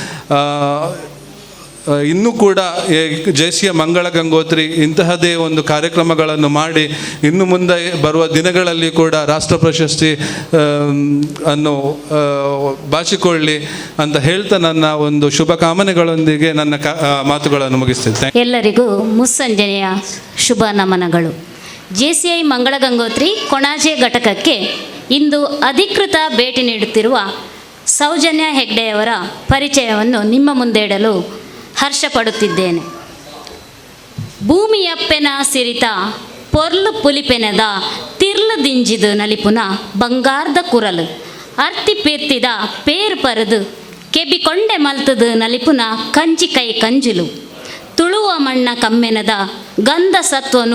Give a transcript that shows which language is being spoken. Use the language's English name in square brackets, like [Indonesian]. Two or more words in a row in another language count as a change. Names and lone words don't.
[Kannada] ಇನ್ನೂ ಕೂಡ JCಯ ಮಂಗಳ ಗಂಗೋತ್ರಿ ಇಂತಹದೇ ಒಂದು ಕಾರ್ಯಕ್ರಮಗಳನ್ನು ಮಾಡಿ ಇನ್ನು ಮುಂದೆ ಬರುವ ದಿನಗಳಲ್ಲಿ ಕೂಡ ರಾಷ್ಟ್ರ ಪ್ರಶಸ್ತಿ ಅನ್ನು ಬಾಚಿಕೊಳ್ಳಿ ಅಂತ ಹೇಳ್ತಾ ನನ್ನ ಒಂದು ಶುಭಕಾಮನೆಗಳೊಂದಿಗೆ ನನ್ನ ಮಾತುಗಳನ್ನು ಮುಗಿಸ್ತೇನೆ. ಎಲ್ಲರಿಗೂ ಮುಸ್ಸಂಜೆಯ ಶುಭ ನಮನಗಳು. JCI ಮಂಗಳ ಗಂಗೋತ್ರಿ ಕೊಣಾಜೆ ಘಟಕಕ್ಕೆ ಇಂದು ಅಧಿಕೃತ ಭೇಟಿ ನೀಡುತ್ತಿರುವ ಸೌಜನ್ಯ ಹೆಗ್ಡೆಯವರ ಪರಿಚಯವನ್ನು ನಿಮ್ಮ ಮುಂದೆ ಇಡಲು ಹರ್ಷ ಪಡುತ್ತಿದ್ದೇನೆ. [Tulu] ಭೂಮಿಯಪ್ಪೆನ ಸಿರಿತ ಪೊರ್ಲು ಪುಲಿಪೆನದ ತಿರ್ಲು ದಿಂಜಿದು ನಲಿಪುನ ಬಂಗಾರದ ಕುರಲು ಅರ್ತಿ ಪೀರ್ತಿದ ಪೇರು ಪರದು ಕೆಬಿಕೊಂಡೆ ಮಲ್ತದು ನಲಿಪುನ ಕಂಚಿ ಕೈ ಕಂಜುಲು ತುಳುವ ಮಣ್ಣ ಕಮ್ಮೆನದ ಗಂಧ ಸತ್ವನು